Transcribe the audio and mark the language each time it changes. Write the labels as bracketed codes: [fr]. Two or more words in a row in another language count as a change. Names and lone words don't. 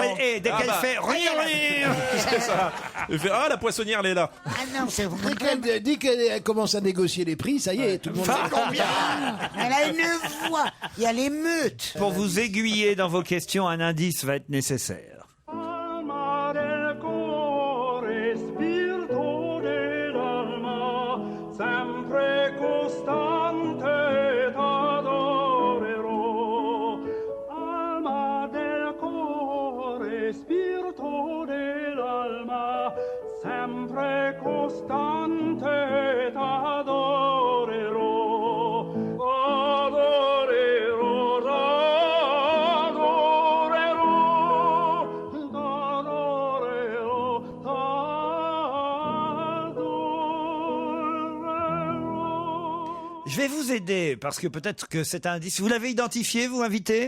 [fr] qu'elle Ah bah. fait rire. C'est ça. Elle fait, ah, la poissonnière, elle est là. Ah non, c'est vrai. Dès qu'elle commence à négocier les prix, ça y est, tout le monde sait combien. Elle a une voix. Il y a l'émeute. Pour vous aiguiller dans vos questions, un indice va être nécessaire. [it] Alma del cuore, spirito dell'alma, sempre costante t'adorerò. Alma del cuore, spirito dell'alma, sempre costante t'adorerò. [fr] Je vais vous aider parce que peut-être que cet indice, vous l'avez identifié, vous invité?